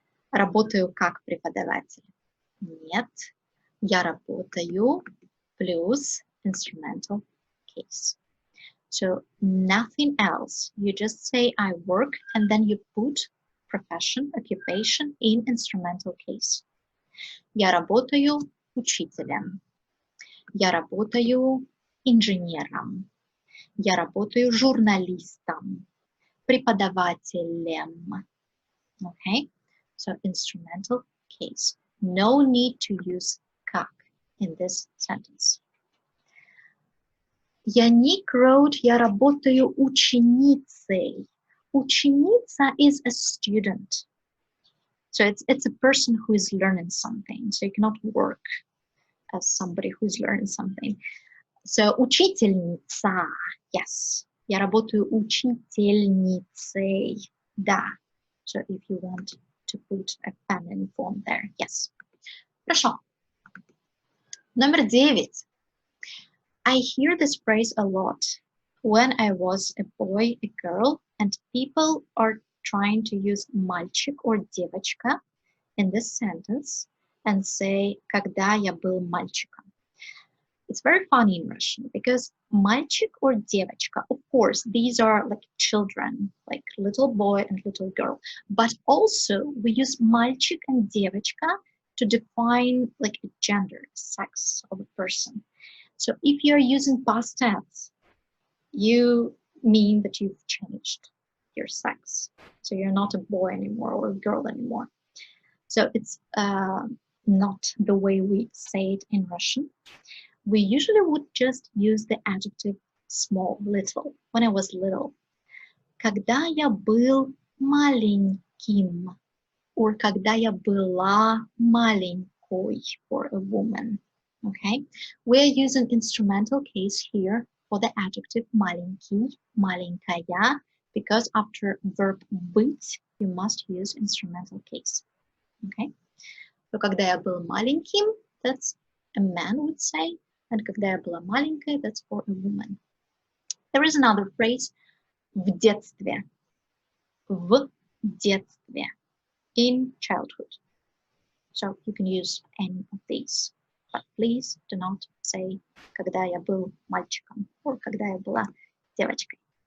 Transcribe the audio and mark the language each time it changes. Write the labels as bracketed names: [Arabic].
[Russian] Работаю как преподаватель? Нет. Я работаю плюс [English] instrumental case. So nothing else. You just say I work and then you put profession, occupation in instrumental case. [Russian] Я работаю учителем. Я работаю инженером. Я работаю журналистом, преподавателем. [English] Okay, so instrumental case. No need to use как in this sentence. [Russian] Yannick [English] wrote, [Russian] я работаю ученицей. [English] Ученица is a student. So it's a person who is learning something. So you cannot work as somebody who's learning something. So учительница, yes. [Russian] Я работаю учительницей, да. [English] So if you want to put a feminine form there, yes. [Russian] Хорошо. Номер 9. [English] I hear this phrase a lot when I was a boy, a girl, and people are trying to use мальчик or девочка in this sentence and say [Russian] когда я был мальчиком. [English] It's very funny in Russian because мальчик or девочка, of course, these are like children, like little boy and little girl. But also we use мальчик and девочка to define like a gender, sex of a person. So if you're using past tense, you mean that you've changed your sex. So you're not a boy anymore or a girl anymore. So it's not the way we say it in Russian. We usually would just use the adjective small, little, when I was little. [Russian] Когда я был маленьким, or когда я была маленькой for a woman. [English] Okay, we're using instrumental case here for the adjective маленький, маленькая, because after verb быть, you must use instrumental case. Okay, so [Russian] когда я был маленьким, [English] that's a man would say, and [Russian] когда я была маленькая, [English] that's for a woman. There is another phrase, [Russian] в детстве, в детстве, [English] in childhood. So you can use any of these. But please do not say [Russian] когда я был мальчиком [English] or [Russian] когда я была девочкой.